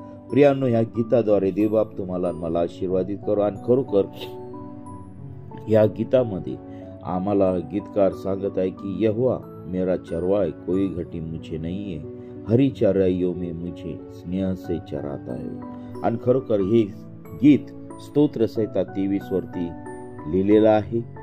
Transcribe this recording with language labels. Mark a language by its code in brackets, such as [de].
[mr] प्रियांनो, ह्या गीताद्वारे देवबाप तुम्हाला मला आशीर्वादित करो. आणि खरोखर या गीतामध्ये आम्हाला गीतकार सांगत आहे की [hi] यहोवा मेरा चरवाह कोई घटी मुझे नहीं है, हरी चराइयों में मुझे स्नेह से चराता है. [mr] आणि खरोखर हे गीत स्तोत्र संहिता 23 वरती लिहिलेलं आहे.